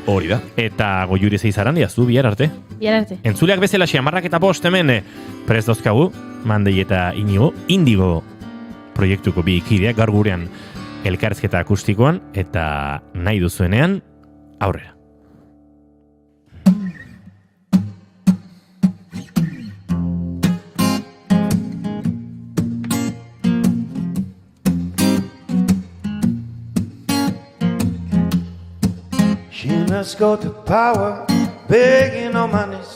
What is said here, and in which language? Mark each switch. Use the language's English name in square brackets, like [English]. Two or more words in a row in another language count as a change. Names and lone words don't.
[Basque] Hori da. Eta Goiuri Zeizarandia, zu bihar arte. Bihar arte. Entzuleak bezala 10:05 hemen prest dauzkagu, Mandei eta Inigo, Indigo proiektuko bi kideak gaur gurean elkarrizketa akustikoan, eta nahi duzuenean, aurrera. [English] Let's go to power, begging on my knees.